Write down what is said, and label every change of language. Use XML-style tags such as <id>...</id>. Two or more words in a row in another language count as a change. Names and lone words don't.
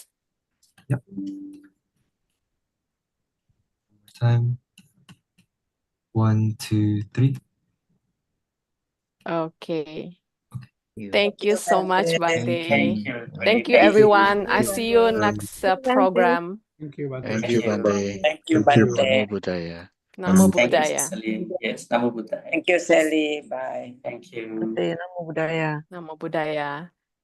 <en>Yep. Time. 1, 2, 3. Okay. Thank you so much, Bante. Thank you, everybody. Thank you, everyone. I see you next program. Thank you, Bante. Thank you, Bante. Thank you, Thank you. Bante.</en> <pi>Namo Buddhaya. Namo</pi> <en>Thank you,</en> <pi>Buddhaya.</pi> <en>Celine. Yes,</en> <pi>Namo Buddhaya.</pi> <en>Thank you, Sally. Bye. Thank you.</en> <pi>Namo Buddhaya. Namo Buddhaya.</pi>